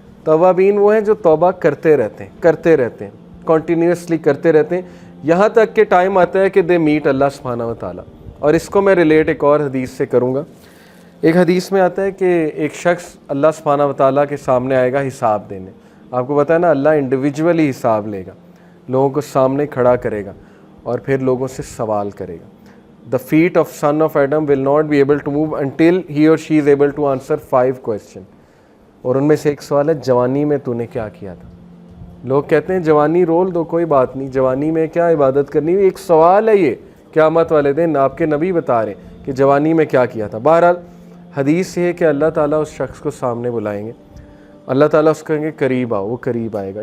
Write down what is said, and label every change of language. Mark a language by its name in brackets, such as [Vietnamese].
[Urdu] توابین وہ ہیں جو توبہ کرتے رہتے ہیں کنٹینیوسلی کرتے رہتے ہیں, یہاں تک کہ ٹائم آتا ہے کہ [English] they met [Urdu] اللہ سبحانہ و تعالیٰ. اور اس کو میں ریلیٹ ایک اور حدیث سے کروں گا. ایک حدیث میں آتا ہے کہ ایک شخص اللہ سبحانہ و تعالیٰ کے سامنے آئے گا حساب دینے. آپ کو پتہ ہے نا, اللہ انڈیویجولی حساب لے گا, لوگوں کو سامنے کھڑا کرے گا اور پھر لوگوں سے سوال کرے گا. [English] The feet of son of Adam will not be able to move until he or she is able to answer 5 questions. [Urdu] اور ان میں سے ایک سوال ہے, جوانی میں تو نے کیا کیا تھا. لوگ کہتے ہیں جوانی رول دو, کوئی بات نہیں, جوانی میں کیا عبادت کرنی, ایک سوال ہے یہ قیامت والے دن. آپ کے نبی بتا رہے ہیں کہ جوانی میں کیا کیا تھا. بہرحال حدیث یہ ہے کہ اللہ تعالیٰ اس شخص کو سامنے بلائیں گے, اللہ تعالیٰ اس کو کہیں گے قریب آؤ, وہ قریب آئے گا.